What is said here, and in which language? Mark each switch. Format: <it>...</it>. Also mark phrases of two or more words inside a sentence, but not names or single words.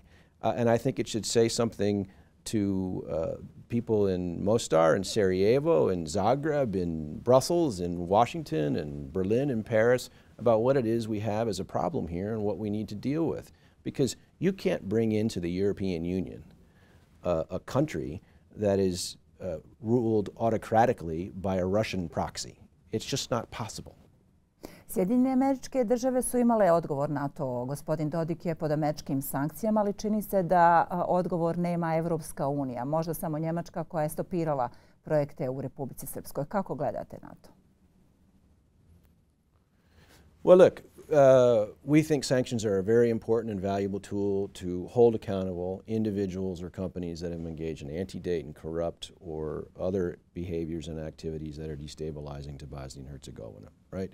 <en>And I think it should say something to people in Mostar and Sarajevo and Zagreb, in Brussels, in Washington and Berlin and Paris about what it is we have as a problem here and what we need to deal with. Because you can't bring into the European Union a country that is ruled autocratically by a Russian proxy. It's just not possible.</en> <bs>Sjedinjene Američke Države su imale odgovor na to. Gospodin Dodik je pod američkim sankcijama, ali čini se da odgovor nema Evropska unija. Možda samo Njemačka koja je stopirala projekte u Republici Srpskoj. Kako gledate na to?</bs> <en>Well, look, we think sanctions are a very important and valuable tool to hold accountable individuals or companies that have engaged in anti-date and corrupt or other behaviors and activities that are destabilizing to Bosnia and Herzegovina, right?</en>